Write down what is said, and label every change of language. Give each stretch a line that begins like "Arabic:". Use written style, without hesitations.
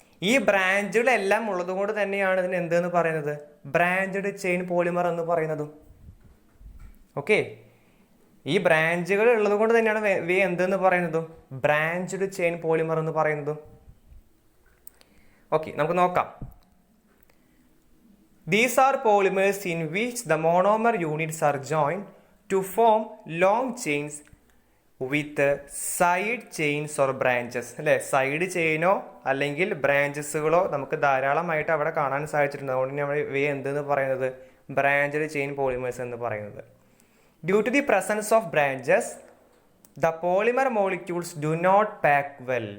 Malayalam: ഈ ബ്രാഞ്ചുകളെല്ലാം ഉള്ളത് കൊണ്ട് തന്നെയാണ് ഇതിന് എന്തെന്ന് പറയുന്നത്, ബ്രാഞ്ച്ഡ് ചെയിൻ പോളിമർ എന്ന് പറയുന്നതും. ഓക്കെ, ഈ ബ്രാഞ്ചുകൾ ഉള്ളത് കൊണ്ട് തന്നെയാണ് എന്തെന്ന് പറയുന്നതും ബ്രാഞ്ച്ഡ് ചെയിൻ പോളിമർ എന്ന് പറയുന്നതും. ഓക്കെ, നമുക്ക് നോക്കാം.
English: These are polymers in which the monomer units are joined to form long chains with side chains or branches,
Malayalam: അല്ലേ? സൈഡ് ചെയിനോ അല്ലെങ്കിൽ ബ്രാഞ്ചസുകളോ നമുക്ക് ധാരാളമായിട്ട് അവിടെ കാണാൻ സാധിച്ചിട്ടുണ്ട്. അതുകൊണ്ട് നമ്മൾ ഇവയെ എന്തെന്ന് പറയുന്നത് ബ്രാഞ്ചഡ് ചെയിൻ പോളിമേഴ്സ് എന്ന് പറയുന്നത്.
English: Due to the presence of branches the polymer molecules do not pack well.